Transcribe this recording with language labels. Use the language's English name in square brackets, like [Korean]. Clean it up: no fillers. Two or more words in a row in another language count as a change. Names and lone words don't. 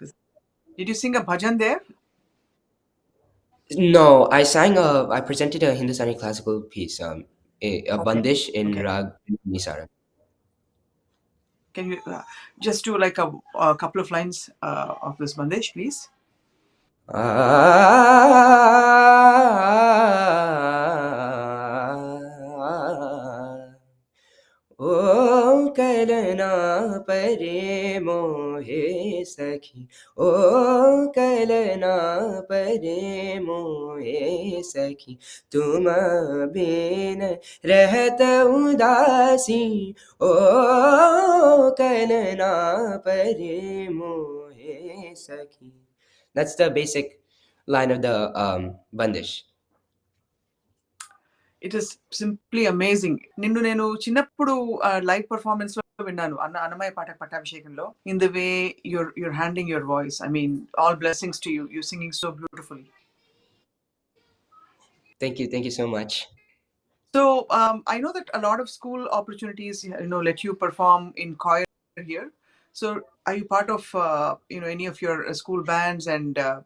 [English] Did you sing a bhajan there? No, I presented a Hindustani classical piece, a Okay. bandish in Okay. Rag Nisara. Can you just do like a couple of lines of this Bandesh, please? [Hindi] ओ कलना परे मोहे सखी, ओ कलना परे मोहे सखी, तुम बिन रहत उदासी, ओ कलना परे मोहे सखी. [English] That's the basic line of the bandish. It is simply amazing. [Telugu] నిన్ను నేను చిన్నప్పుడు [English] live performance [Telugu] లో విన్నాను అన్నమయ్య పాట పట్టాభిషేకంలో. [English] In the way you're handling your voice. I mean, all blessings to you. You're singing so beautifully. Thank you so much. So I know that a lot of school opportunities, let you perform in choir here. So are you part of any of your school bands and